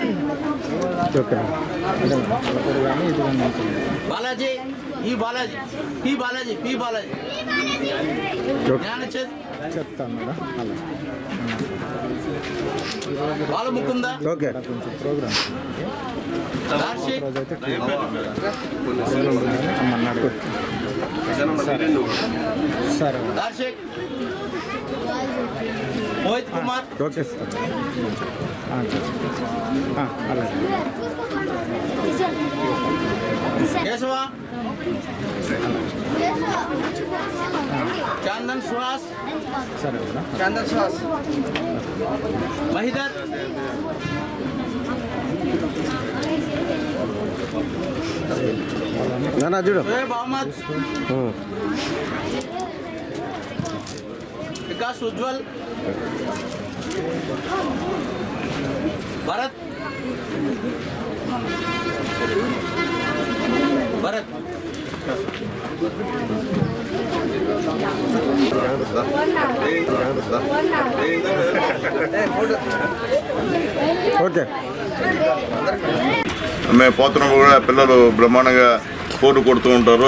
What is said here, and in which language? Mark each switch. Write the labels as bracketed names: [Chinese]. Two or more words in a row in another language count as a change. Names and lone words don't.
[Telugu] బాలాజీ ఈ బాలాజీ పి బాలాజీ పి బాలాజీ జ్ఞానచంద్ చెప్తాను మేడం బాలముకుంద ఓకే కొంచెం ప్రోగ్రామ్ దార్షిక్ రోజైతే అమ్మన్నాడు दर्शक मोहित कुमार ఓకే సార్ అలాగే केशवा चंदन सुहास సరే चंदन सुहास महिदर నాన్న చూడు शोएब अहमद विकास उज्जवल भरत भरत ఓకే మేము పోతున్నప్పుడు కూడా పిల్లలు బ్రహ్మాండంగా ఫోటో కొడుతూ ఉంటారు.